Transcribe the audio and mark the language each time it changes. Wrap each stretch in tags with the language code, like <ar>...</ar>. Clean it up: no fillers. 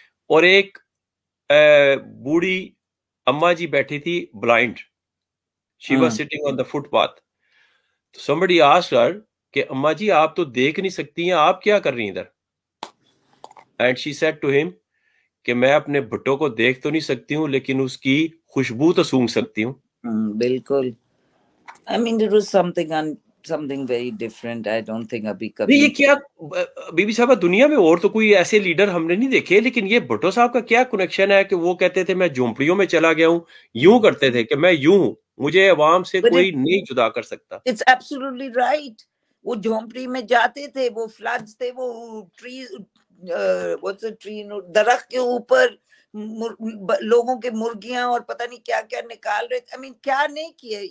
<ur>اور ایک بوڑھی اما جی بیٹھی تھی</ur> <en>Blind, she was sitting on the footpath. somebody asked her</en> <ur>کہ اما جی آپ تو دیکھ نہیں سکتی ہیں, آپ کیا کر رہی ہیں ادھر؟</ur> <en>and she said to ہم</en> <ur>کہ میں اپنے بھٹو کو دیکھ تو نہیں سکتی ہوں, لیکن اس کی خوشبو تو سونگھ سکتی ہوں. بالکل.</ur> <en>I mean it was something very different. I don't think ابھی</en> <ur>نہیں کبھی. یہ کیا بی بی صاحبہ, دنیا میں اور تو کوئی ایسے لیڈر ہم نے نہیں دیکھے, لیکن یہ بھٹو صاحب کا کیا کنیکشن ہے کہ وہ کہتے تھے میں جھونپڑیوں میں چلا گیا ہوں, یوں کرتے تھے کہ میں یوں ہوں, مجھے عوام سے کوئی نہیں جدا کر سکتا.</ur> <en>It's absolutely right.</en> <ur>وہ جھونپڑی میں جاتے تھے, وہ فلڈز تھے, وہ ٹری,</ur> <en>what's a tree,</en> <ur>درخت کے اوپر لوگوں کے مرغیاں اور پتہ نہیں کیا کیا نکال رہے تھے.</ur> <en>I mean</en> <ur>کیا نہیں کیے.</ur>